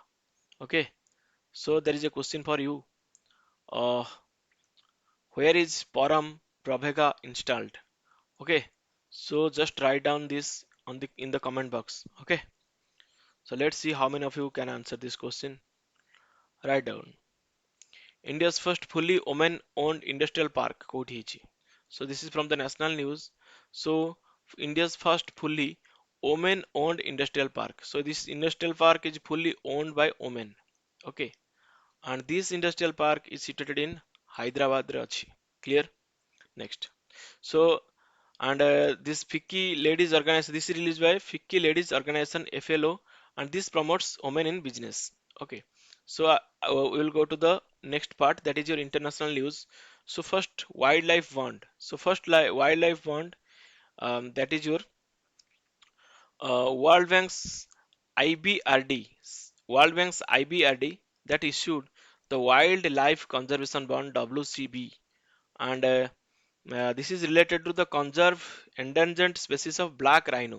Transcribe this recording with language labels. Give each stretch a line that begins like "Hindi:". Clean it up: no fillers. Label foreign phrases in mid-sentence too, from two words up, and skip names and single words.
English: Okay, so there is a question for you. Uh, where is Param Pravega installed? Okay, so just write down this on the in the comment box. Okay. So let's see how many of you can answer this question. Write down. India's first fully women-owned industrial park
Odia: କୋଉଠି ହେଇଛି?
English: So this is from the national news. So India's first fully women-owned industrial park. So this industrial park is fully owned by women. Okay. And this industrial park is situated in Hyderabad
Odia: ରେ ଅଛି.
English: Clear? Next. So And this FICCI Ladies Organization, this is released by FICCI Ladies Organization FLO, and this promotes women in business. Okay, so we will go to the next part, that is your international news. So first, wildlife bond. So first, wildlife bond, that is your World Bank's IBRD, World Bank's IBRD that issued the Wildlife Conservation Bond WCB, and this is related to the conserve endangered species of black rhino.